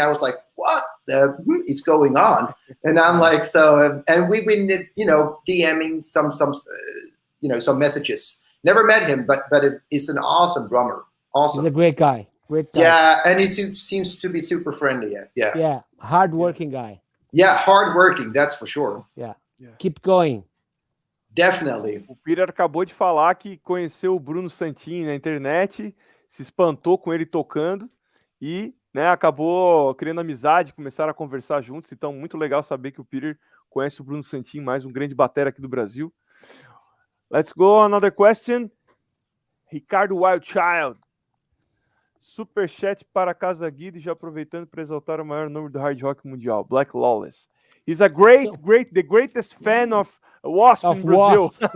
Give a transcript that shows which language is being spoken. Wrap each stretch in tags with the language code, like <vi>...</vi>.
<en>I was like, what is going on? And I'm like, and we've been DMing some messages. Never met him, but he's an awesome drummer. Awesome. He's a great guy. Yeah, and he seems to be super friendly. Yeah. Hard-working guy. Yeah, hard-working, that's for sure. Yeah. Keep going. Definitely.</en> <pt>O Peter acabou de falar que conheceu o Bruno Santin na internet, se espantou com ele tocando e acabou criando amizade, começaram a conversar juntos. Então, muito legal saber que o Peter conhece o Bruno Santin, mais um grande batera aqui do Brasil.</pt> <en>Let's go, another question.</en> <pt>Ricardo Wildchild. Superchat para Casa Guido, já aproveitando para exaltar o maior número do hard rock mundial, Black Lawless.</pt> <en>He's a the greatest fan of Wasp in Brazil.</en>